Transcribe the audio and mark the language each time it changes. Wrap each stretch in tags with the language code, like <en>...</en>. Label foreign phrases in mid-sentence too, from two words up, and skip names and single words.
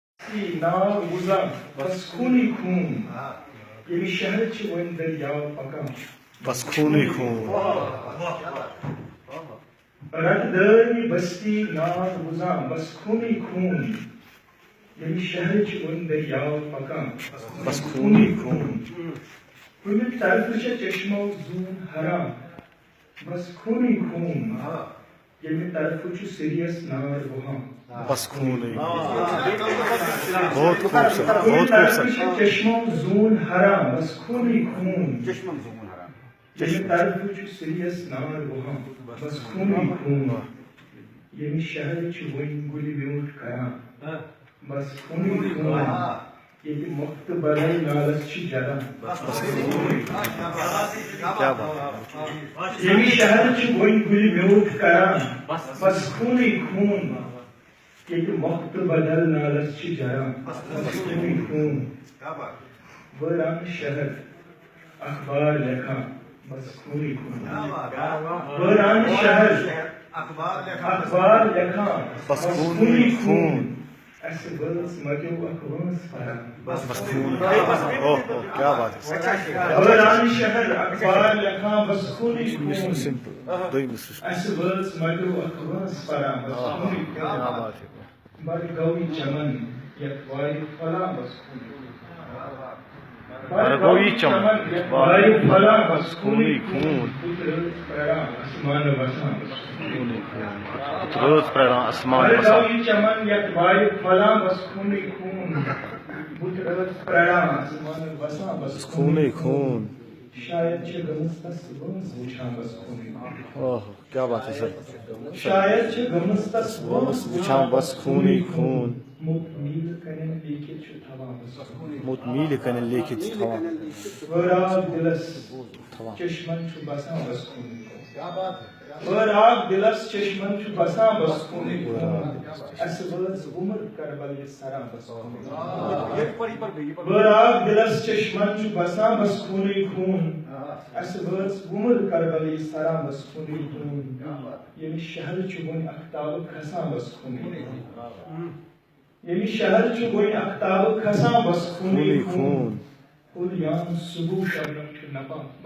<ks>بستی ناو وزا بس خونی خون یعنی شہر چھ ون دریاو پکان بس خونی خون رت داری بستی ناو وزا بس خونی خون یعنی شہر چھ ون دریاو پکان بس خونی خون کُنہِ طرفہٕ چھےٚ چشمو زوٗن حرام بس خونی خون ییٚمہِ طرفہٕ چھُ سریس نار وُہان بس خونی بہت کُنہِ</ks> <ur>خوبصورت بہت</ur> <ks>طرفہٕ خوبصورت چھےٚ چشمو زوٗن حرام بس خونی خون ییٚمہِ طرفہٕ چھُ سریس نار وُہان بس خونی خون ییٚمہِ شہر چھُ وۄنۍ گُلہِ ویوٗٹھ کران بس خونی خون ییٚتہِ مۄختہٕ بدل نالس چھِ جلان</ks> <ur>کیا بات</ur> <ks>ییٚمہِ شہر چھُ وۄنۍ گُلہِ ویوٗٹھ کران بس خونی خون ییٚتہِ مۄختہٕ بدل نالس چھِ جلان بس خونی خون وٲران شہر اخبار لیکھان بس خونی خون وٲران شہر اخبار لیکھان بس خونی خون اسہِ وٲژ مَٹیو اکھ وٲنٛس پران بس خون</ks> <ur>اوہ کیا بات ہے</ur> <ks>وٲران شہر اخبار لیکھان بس خونی خون سمپل دوٚیِم اسہِ وٲژ مَٹیو اکھ وٲنٛس پران بس خونی</ks> <ur>کیا</ur> <ks>خون</ks> <ur>بات ہے</ur> <ks>بڑ گوٚوٕے چمن یتھ وارِ پھۄلان بس خونی بڑ گوٚوٕے چمن یتھ وارِ پھۄلان بس خونی خون رٲژ پران آسمانہٕ وسان بس خونی خون رٲژ پرٛاران آسمان بڑ وسان گوٚوٕے چمن یتھ وارِ پھۄلان بس خونی خون بُتھ رٲژ پران آسمانہٕ وسان بس خونی خون شاید چھِ گٔمٕژ تس وٲنٛس وٕچھان بس خونی</ks> <ur>اوہ کیا بات ہے سر</ur> <ks>شاید چھِ گٔمٕژ تس وٲنٛس وٕچھان بس خونی خون موٚت نیٖلہٕ کَنٮ۪ن لیٖکھِتھ چھُ تھاوان بس موٚت میٖلہِ کَنٮ۪ن لیٖکھِتھ چھِ تھاوان وٲراب دِلس تھاوان چشمن چھُ بسان بس خونی وٲراب دِلس چشمن چھُ بسان بس خونی اسہِ وٲژ وُمر کربل یہِ سران بس خونی وٲراب دِلس چشمن چھُ بسان بس خونی خون اسہِ وٲژ وُمر کربل یہِ سران بس خونی خون ییٚمہِ شہر چھُ وۄنۍ اختابہٕ کھسان بس خونی ییٚمہِ شہر چھُ وۄنۍ اختابہٕ کھسان بس خونی خون پُلیان صبح شبنم چھُ نپان</ks>